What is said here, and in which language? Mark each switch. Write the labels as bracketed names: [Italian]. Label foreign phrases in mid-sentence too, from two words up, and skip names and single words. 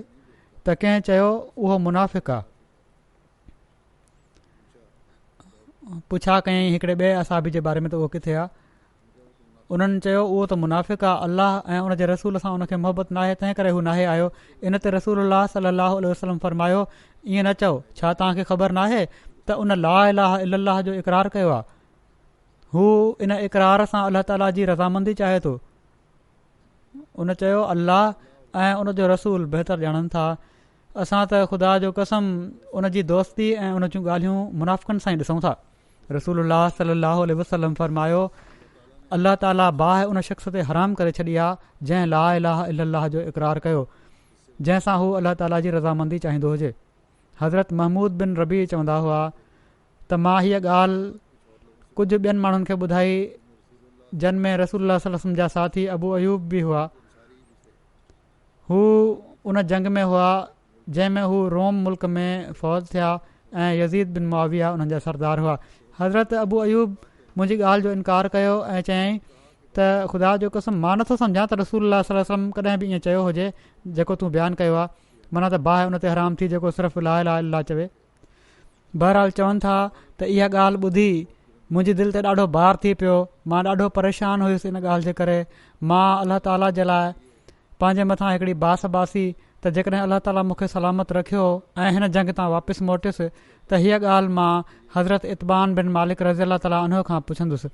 [Sindhi] त कंहिं चयो उहो मुनाफ़िक़ आहे। पुछा कयईं हिकिड़े ॿिए असाबी जे बारे में त उहो किथे आहे। उन्हनि चयो उहो त मुनाफ़िक़ आहे, अल्लाह ऐं उन जे रसूल सां उनखे मोहबत नाहे, तंहिं करे हू नाहे आयो। इन ते [Arabic] رسول الله صلى الله عليه وسلم [Sindhi] फरमायो ईअं न चओ, छा तव्हांखे ख़बर नाहे त उन [Arabic] لا إله إلا الله [Sindhi] जो इक़रार कयो आहे। हू इन इक़रार सां अल्लाह ताला जी रज़ामंदी चाहे थो। उन चयो अल्लाह ऐं उन जो रसूल बहितर ॼाणनि था। असां त ख़ुदा जो कसम उन जी दोस्ती ऐं उन जूं ॻाल्हियूं मुनाफ़िक़नि सां ई ॾिसूं था। [Arabic] رسول الله صلى الله عليه وسلم [Sindhi] फरमायो अल्लाह ताला बाहि उन शख़्स ते हराम करे छॾी आहे जंहिं [Arabic] لا إله إلا الله [Sindhi] जो इक़रार कयो, जंहिंसां हू अल्लाह ताला जी रज़ामंदी चाहींदो हुजे। हज़रत महमूद बिन रबी चवंदा हुआ त मां हीअ ॻाल्हि कुझु ॿियनि माण्हुनि खे ॿुधाई जिन में [Arabic] رسول الله صلى الله عليه وسلم [Sindhi] जा साथी अबू अयूब बि हुआ। हू उन जंग में हुआ जंहिं में हू रोम मुल्क में फ़ौज थिया ऐं यज़ीद बिन मुआविया उन्हनि जा सरदार हुआ। हज़रत अबू अयूब मुंहिंजी ॻाल्हि जो इनकार कयो ऐं चयईं त ख़ुदा जो कसम मां नथो सम्झां त [Arabic] رسول الله صلى الله عليه وسلم [Sindhi] कॾहिं बि ईअं चयो हुजे जेको तूं बयानु कयो आहे, माना त बाहि उन ते हराम थी जेको सिर्फ़ु [Arabic] لا إله إلا الله [Sindhi] चवे। बहरहाल चवनि था त इहा ॻाल्हि ॿुधी मुंहिंजी दिलि ते ॾाढो भार थी पियो। मां ॾाढो परेशान हुयुसि इन ॻाल्हि जे करे। मां अल्लाह ताला जे लाइ पंहिंजे मथां हिकिड़ी बास बासी त जेकॾहिं अल्लाह ताला मूंखे सलामत रखियो ऐं हिन जंग तां वापसि मोटियुसि त हीअ ॻाल्हि मां हज़रत इतबान बिन मालिक [Arabic] رضي الله تعالى [Sindhi] उन खां पुछंदुसि।